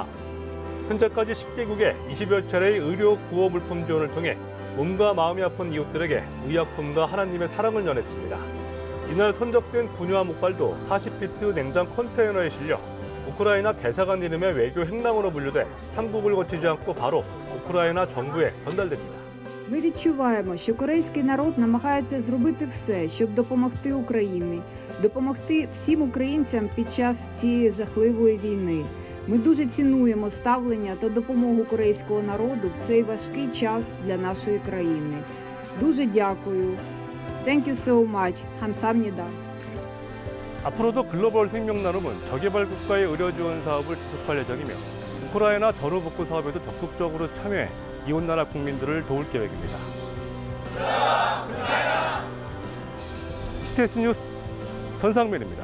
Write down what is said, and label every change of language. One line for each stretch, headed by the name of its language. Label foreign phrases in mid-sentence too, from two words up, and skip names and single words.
Korean: 현재까지 10개국에 20여 차례의 의료 구호 물품 지원을 통해 몸과 마음이 아픈 이웃들에게 의약품과 하나님의 사랑을 전했습니다. 이날 선적된 분유와 목발도 40피트 냉장 컨테이너에 실려 우크라이나 대사관 이름의 외교 행랑으로 분류돼 한국을 거치지 않고 바로 우크라이나 정부에 전달됩니다.
Ukrainian: Ми відчуваємо, що корейський народ намагається зробити все, щоб допомогти Україні, допомогти всім українцям під час цієї жахливої війни. Ми дуже цінуємо ставлення та допомогу корейського народу в цей важкий час для нашої країни. Дуже дякую.
English: Thank you so much.
Korean: 감사합니다. 앞으로도 글로벌 생명나눔은 저개발 국가의 의료 지원 사업을 지속할 예정이며 우크라이나 전후 복구 사업에도 적극적으로 참여해 이웃나라 국민들을 도울 계획입니다. CTS 뉴스 전상민입니다.